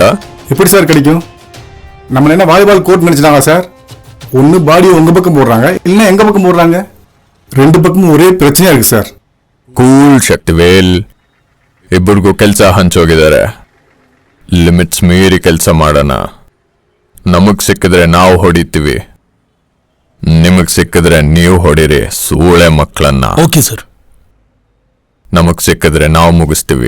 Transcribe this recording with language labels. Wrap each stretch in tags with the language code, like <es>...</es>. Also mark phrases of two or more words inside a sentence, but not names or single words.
<ta>எப்படி சார் கிடைக்கும்? நம்ம என்ன</ta> <en>volleyball court</en> <ta>நினைச்சிட்டாங்க சார்? ஒன்று பாடி உங்க பக்கம் போடுறாங்க, இல்லைன்னா எங்க பக்கம் போடுறாங்க. ரெண்டு பக்கமும் ஒரே பிரச்சனையா இருக்கு சார்.</ta> <kn>ಕೂಲ್ ಶಕ್ತಿವೇಲ್, ಇಬ್ಬರಿಗೂ ಕೆಲಸ ಹಂಚೋಗಿದ್ದಾರೆ. ಲಿಮಿಟ್ಸ್ ಮೀರಿ ಕೆಲಸ ಮಾಡೋಣ. ನಮಗ್ ಸಿಕ್ಕಿದ್ರೆ ನಾವು ಹೊಡಿತೀವಿ, ನಿಮಗ್ ಸಿಕ್ಕಿದ್ರೆ ನೀವು ಹೊಡಿರಿ ಸೂಳೆ ಮಕ್ಕಳನ್ನ.</kn> <en>okay sir.</en> <kn>ನಮಗ್ ಸಿಕ್ಕಿದ್ರೆ ನಾವು ಮುಗಿಸ್ತೀವಿ.</kn>